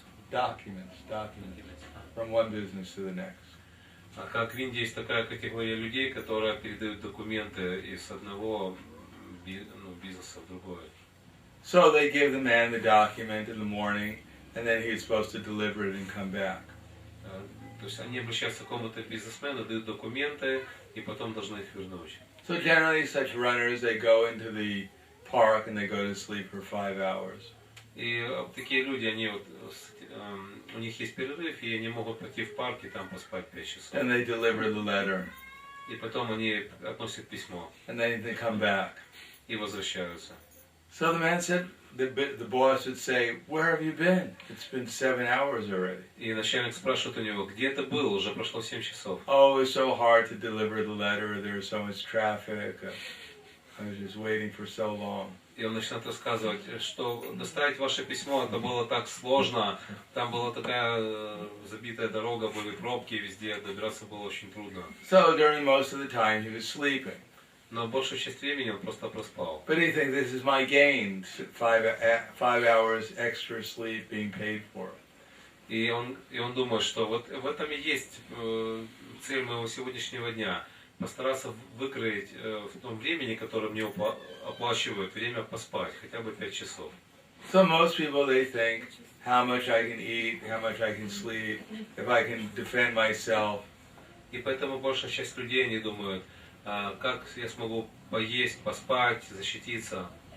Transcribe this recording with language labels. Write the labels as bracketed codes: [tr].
[en] Documents from one business to the next. [ru] А как в Индии есть такая категория людей, которые передают документы из одного бизнеса в другой. [en] So they give the man the document in the morning, and then he's supposed to deliver it and come back. [ru] То есть они обращаются к какому-то бизнесмену, дают документы и потом должны их вернуть. [en] So generally such runners, they go into the park and they go to sleep for 5 hours. [ru] И такие люди, они вот, у них есть перерыв, и они могут пойти в парк и там поспать 5 часов. [en] And they deliver the letter. [ru] И потом они относят письмо. [en] And then they come back. [ru] И возвращаются. [en] So the man said, the boss would say, where have you been? It's been 7 hours already. [ru] И начальник спрашивает у него, где ты был? Уже прошло 7 часов. [en] Oh, it was so hard to deliver the letter. There was so much traffic. I was just waiting for so long. [ru] И он начинает рассказывать, что доставить ваше письмо, это было так сложно. Там была такая забитая дорога, были пробки везде, добираться было очень трудно. [en] So during most of the time he was sleeping. [ru] Но большую часть времени он просто проспал. [en] But he thinks this is my gain, 5 hours extra sleep being paid for. [ru] И он думает, что вот в этом и есть цель моего сегодняшнего дня. Постараться выкроить в том времени, которое мне оплачивают, время поспать, хотя бы 5 часов. [en] So most people, they think how much I can eat, how much I can sleep, if I can defend myself. [ru] И поэтому большая часть людей, они думают, как я смогу поесть, поспать, защититься.